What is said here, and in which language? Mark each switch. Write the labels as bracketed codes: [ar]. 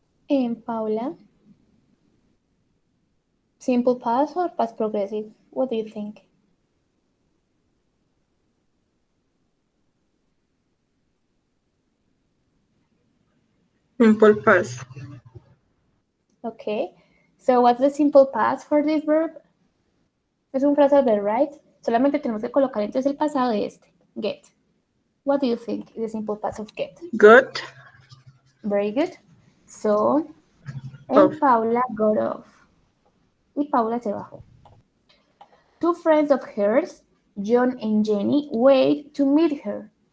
[en] And Paula, simple past or past progressive? What do you think? Simple past. Okay. So what's the simple past for this verb? [es] Es un phrasal verb, right? Solamente tenemos que colocar entonces el pasado de este. [en] Get. What do you think is the simple past of get? Got. Very good. So, and Paula got off. [es] Y Paula se bajó. [en] Two friends of hers, John and Jenny, wait to meet her.